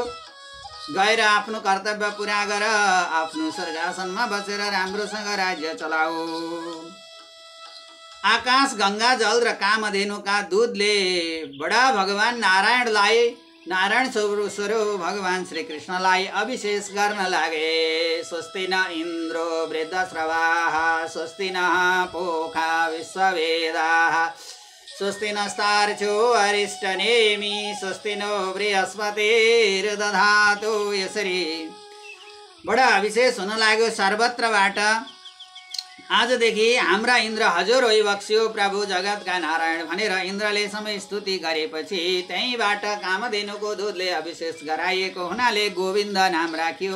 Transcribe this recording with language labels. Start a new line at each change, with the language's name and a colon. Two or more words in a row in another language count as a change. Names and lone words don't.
Nepali: गएर आफ्नो कर्तव्य पुरा गर, आफ्नो स्वर्गासनमा बसेर राम्रोसँग राज्य चलाऊ। आकाश गंगा जल र कामधेनुका दूधले बडा भगवान नारायण स्वरूप भगवान श्री कृष्णलाई अभिषेक गर्न लागे।
Sanskrit: स्वस्ति न इन्द्रो वृद्धश्रवाः, स्वस्ति न पोखा विश्ववेदाः, स्वस्ति नस्तार्क्ष्यो अरिष्टनेमि, स्वस्ति नो बृहस्पतिर्दधातु।
Nepali: यसरी बडा अभिषेक हुन लाग्यो सर्वत्रबाट। आजदेखि हाम्रा इन्द्र हजुर होइबक्स्यो प्रभु जगतका नारायण भनेर इन्द्रले समय स्तुति गरेपछि त्यहीँबाट कामधेनुको दूधले अभिषेक गराइएको हुनाले गोविन्द नाम राखियो।